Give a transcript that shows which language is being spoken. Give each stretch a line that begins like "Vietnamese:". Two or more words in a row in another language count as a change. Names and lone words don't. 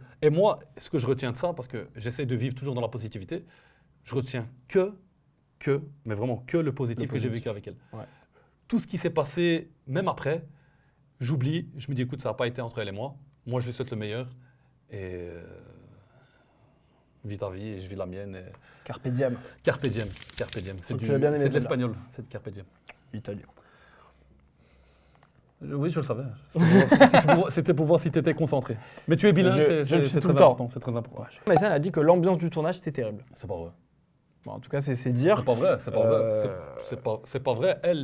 French: Et moi, ce que je retiens de ça, parce que j'essaie de vivre toujours dans la positivité, je retiens mais vraiment que le positif que j'ai vécu avec elle. Ouais. Tout ce qui s'est passé, même après, j'oublie, je me dis écoute, ça n'a pas été entre elle et moi. Moi je lui souhaite le meilleur. Et vis ta vie et je vis la mienne. Et...
Latin: Carpe diem. Carpe diem, carpe diem.
French: C'est Donc tu l'as bien aimé, c'est de celle-là. l'espagnol, c'est de
Latin: carpe diem.
French: Italien. Oui, je le savais. C'était pour voir si tu étais concentré. Mais tu es bilingue, Je le suis c'est tout le très temps. important. C'est très important. Maïsan a dit que l'ambiance du tournage était terrible. C'est pas vrai. Bon, en tout cas, c'est dire. C'est pas vrai, c'est pas vrai. Euh, C'est pas vrai.